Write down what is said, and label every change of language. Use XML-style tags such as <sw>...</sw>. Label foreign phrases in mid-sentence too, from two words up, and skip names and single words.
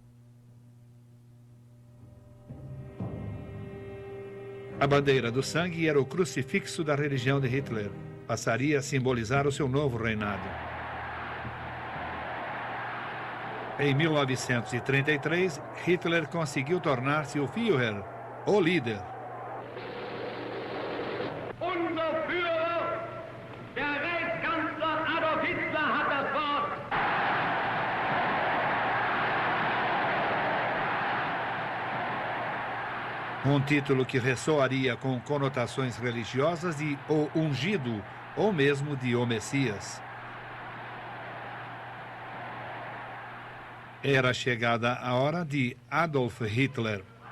<pt>A bandeira do sangue era o crucifixo da religião de Hitler. Passaria a simbolizar o seu novo reinado. Em 1933, Hitler conseguiu tornar-se o Führer, o líder.</pt> <de>Unser Führer, der Reichskanzler Adolf Hitler, hat das Wort.</de> <pt>Um título que ressoaria com conotações religiosas de o ungido, ou mesmo de o Messias. Era chegada a hora de Adolf Hitler.</pt>